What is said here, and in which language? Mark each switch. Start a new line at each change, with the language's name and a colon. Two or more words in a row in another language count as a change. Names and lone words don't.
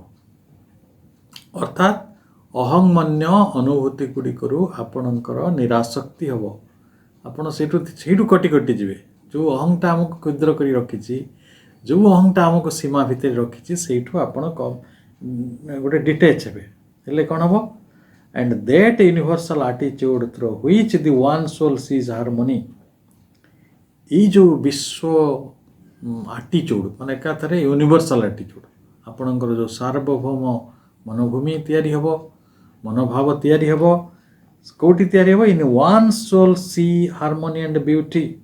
Odia: ଅର୍ଥାତ୍ ଅହଂମନ୍ୟ ଅନୁଭୂତି ଗୁଡ଼ିକରୁ ଆପଣଙ୍କର ନିରାସକ୍ତି ହେବ। ଆପଣ ସେଇଠୁ କଟି ଯିବେ। ଯେଉଁ ଅହଂଟା ଆମକୁ କ୍ଷୁଦ୍ର କରି ରଖିଛି, ଯେଉଁ ଅହଂଟା ଆମକୁ ସୀମା ଭିତରେ ରଖିଛି, ସେଇଠୁ ଆପଣ ଗୋଟେ ଡିଟାଚ୍ ହେବେ। ହେଲେ କ'ଣ ହେବ?
English: And that universal attitude through which the one soul sees harmony,
Odia: ଏଇ ଯେଉଁ ବିଶ୍ୱ ଆଟିଚ୍ୟୁଡ଼ ମାନେ ଏକାଥରେ
English: universal attitude,
Odia: ଆପଣଙ୍କର ଯେଉଁ ସାର୍ବଭୌମ ମନୋଭୂମି ତିଆରି ହେବ, ମନୋଭାବ ତିଆରି ହେବ, କେଉଁଠି ତିଆରି ହେବ?
English: in one soul see harmony and beauty.